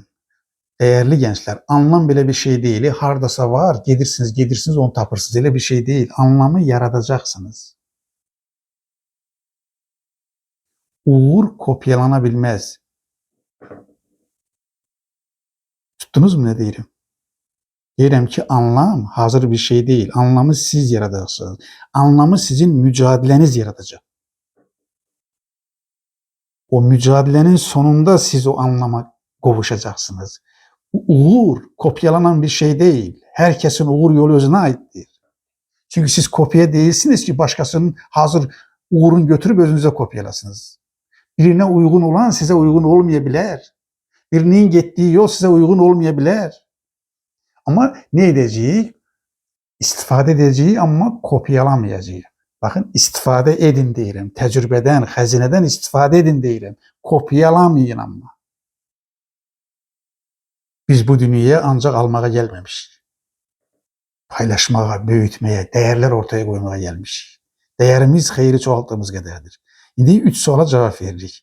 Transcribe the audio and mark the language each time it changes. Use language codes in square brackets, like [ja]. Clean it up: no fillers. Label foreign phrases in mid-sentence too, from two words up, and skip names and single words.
[az] Dəyərli gənclər, anlam belə bir şey deyil. Hardasa var, gedirsiniz, onu tapırsınız. Elə bir şey deyil. Anlamı yaradacaqsınız. Uğur kopyalana bilməz. Tutdunuz mu nə deyirəm? Deyirəm ki, anlam hazır bir şey deyil. Anlamı siz yaradacaqsınız. Anlamı sizin mücadiləniz yaradacaq. O mücadilənin sonunda siz o anlama qovuşacaqsınız. [tr] Uğur kopyalanan bir şey değil. Herkesin uğur yolu özüne aittir. Çünkü siz kopya değilsiniz ki başkasının hazır uğurunu götürüp özünüze kopyalasınız. Birine uygun olan size uygun olmayabilir. Birinin gittiği yol size uygun olmayabilir. Ama ne edeceğiz? İstifade edeceğiz ama kopyalamayacağız. Bakın istifade edin deyirəm. [az] Təcrübədən, xəzinədən istifade edin deyirəm. Kopyalamayın amma. Biz bu dünyaya ancaq almağa gəlməmişik. Paylaşmağa, böyütməyə, dəyərlər ortaya qoymağa gəlmişik. Dəyərimiz xeyri çoğaltdığımız qədərdir. İndi 3 suala cavab veririk.